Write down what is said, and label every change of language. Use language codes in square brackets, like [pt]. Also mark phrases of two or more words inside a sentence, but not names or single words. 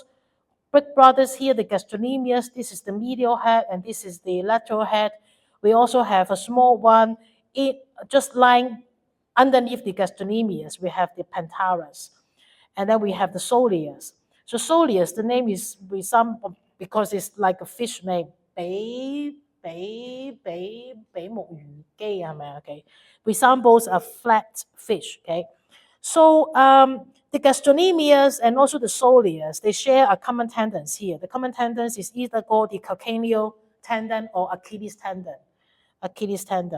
[en] Big brothers here, the gastrocnemius. This is the medial head, and this is the lateral head. We also have a small one, just lying underneath the gastrocnemius. We have the pentaurus, and then we have the soleus. So soleus, the name is because it's like a fish name. [yue] 比目魚肌係咪？ [en] Okay, resembles a flat fish. Okay, so the gastrocnemius and also the soleus, they share a common tendon here. The common tendon is either called the calcaneal tendon or Achilles tendon. Achilles tendon.